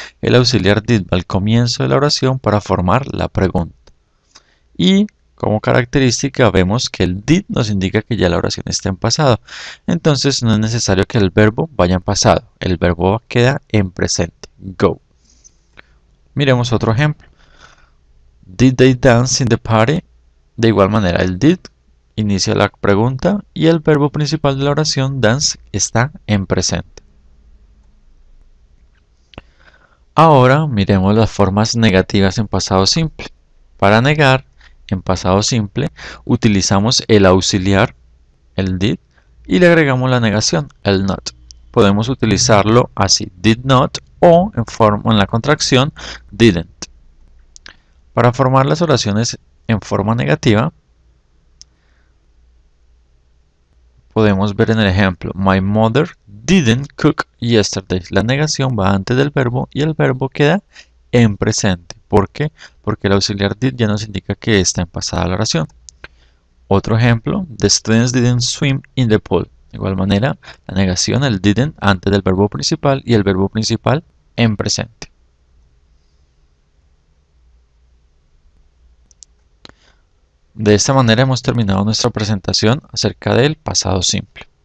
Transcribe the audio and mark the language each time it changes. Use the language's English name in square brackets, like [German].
[Spanish] El auxiliar did va al comienzo de la oración para formar la pregunta. Y como característica vemos que el did nos indica que ya la oración está en pasado. Entonces no es necesario que el verbo vaya en pasado. El verbo queda en presente. Go. Miremos otro ejemplo. [English] Did they dance in the party? [Spanish] De igual manera, el did inicia la pregunta y el verbo principal de la oración, dance, está en presente. Ahora miremos las formas negativas en pasado simple. Para negar, en pasado simple, utilizamos el auxiliar, el did, y le agregamos la negación, el not. Podemos utilizarlo así, did not, o en la contracción, didn't. Para formar las oraciones en forma negativa, podemos ver en el ejemplo, [English] my mother didn't cook yesterday. [Spanish] La negación va antes del verbo y el verbo queda en presente. ¿Por qué? Porque el auxiliar did ya nos indica que está en pasada la oración. Otro ejemplo, [English] the students didn't swim in the pool. [Spanish] De igual manera, la negación, el didn't, antes del verbo principal y el verbo principal en presente. De esta manera hemos terminado nuestra presentación acerca del pasado simple.